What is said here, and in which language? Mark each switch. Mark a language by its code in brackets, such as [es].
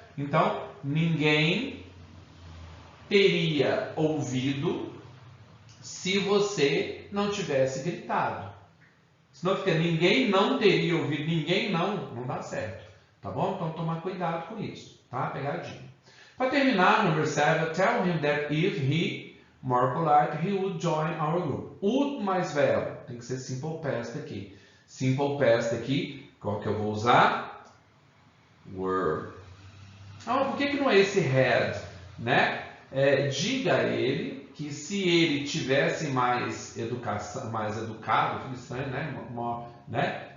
[pt] Então, ninguém teria ouvido se você não tivesse gritado. Senão fica ninguém não teria ouvido, ninguém não dá certo. Tá bom? Então, tomar cuidado com isso, tá? Pegadinha. Para terminar, [en] number 7, tell him that if he, more polite, he would join our group. [pt] Would mais verbo, tem que ser simple past aqui. Simple past aqui, qual que eu vou usar? Were. Ah, por que não é esse had, né? Diga a ele que se ele tivesse mais educado, tudo estranho, né?